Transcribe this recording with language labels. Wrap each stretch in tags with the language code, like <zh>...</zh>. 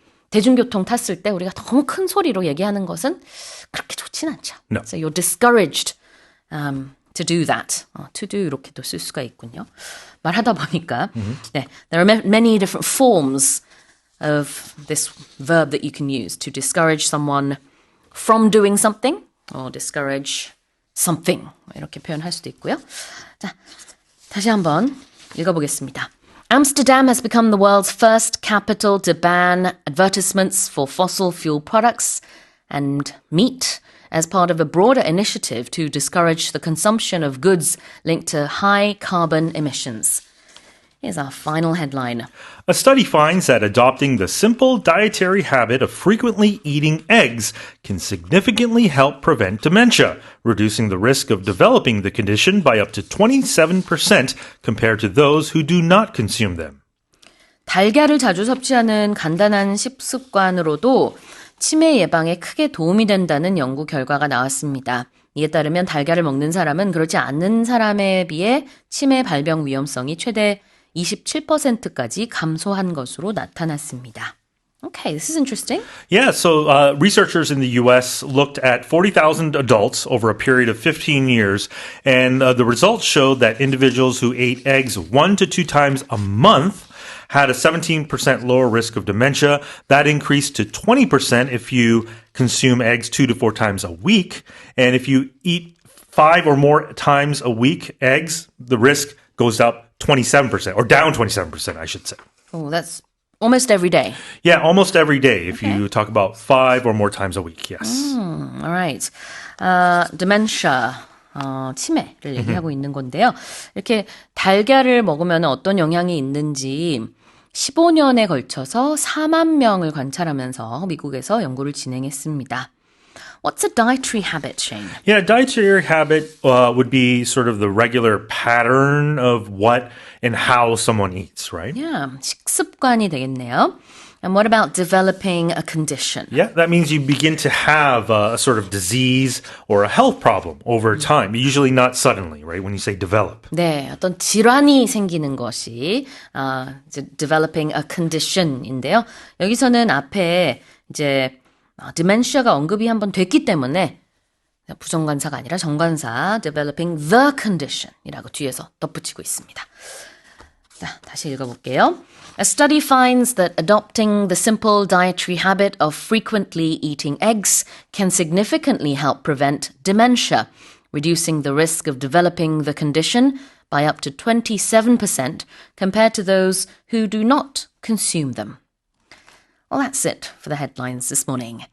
<ko>대중교통 탔을 때 우리가 너무 큰 소리로 얘기하는 것은 그렇게 좋진 않죠.</ko> <en>No. So you're discouraged to do that. To do</en> <ko>이렇게도 쓸 수가 있군요. 말하다 보니까 네,</ko> <en>there are many different forms of this verb that you can use to discourage someone from doing something or discourage something</en> <ko>이렇게 표현할 수도 있고요. 자, 다시 한번 읽어보겠습니다.</ko> <en>Amsterdam has become the world's first capital to ban advertisements for fossil fuel products and meat as part of a broader initiative to discourage the consumption of goods linked to high carbon emissions. Here's our final headline. A study finds that adopting the simple dietary habit of frequently eating eggs can significantly help prevent dementia, reducing the risk of developing the condition by up to 27% compared to those who do not consume them.</en> <ko>달걀을 자주 섭취하는 간단한 식습관으로도 치매 예방에 크게 도움이 된다는 연구 결과가 나왔습니다. 이에 따르면 달걀을 먹는 사람은 그렇지 않는 사람에 비해 치매 발병 위험성이 최대 27%까지 감소한 것으로 나타났습니다.</ko> <en>Okay, this is interesting. Yeah, so researchers in the U.S. looked at 40,000 adults over a period of 15 years, and the results showed that individuals who ate eggs 1 to 2 times a month had a 17% lower risk of dementia. That increased to 20% if you consume eggs 2 to 4 times a week. And if you eat 5 or more times a week eggs, the risk goes up 27%, or down 27%, I should say. Oh, that's almost every day. Yeah, almost every day if you talk about 5 or more times a week, yes. All right. Dementia.</en> <ko>치매를 얘기하고 있는 건데요. 이렇게 달걀을 먹으면 어떤 영향이 있는지 15년에 걸쳐서 4만 명을 관찰하면서 미국에서 연구를 진행했습니다.</ko> <en>What's a dietary habit, Shane? Yeah, dietary habit would be sort of the regular pattern of what and how someone eats, right?</en> <ko>Yeah, 식습관이 되겠네요.</ko> <en>And what about developing a condition? Yeah, that means you begin to have a sort of disease or a health problem over time, usually not suddenly, right? When you say develop.</en> <ko>네, 어떤 질환이 생기는 것이 이제</ko> <en>developing a condition</en> <ko>인데요. 여기서는 앞에 이제 dementia가 언급이 한번 됐기 때문에 부정관사가 아니라 정관사</ko> <en>developing the condition</en> <ko>이라고 뒤에서 덧붙이고 있습니다. 자, 다시 읽어볼게요.</ko> <en>A study finds that adopting the simple dietary habit of frequently eating eggs can significantly help prevent dementia, reducing the risk of developing the condition by up to 27% compared to those who do not consume them. Well, that's it for the headlines this morning.</en>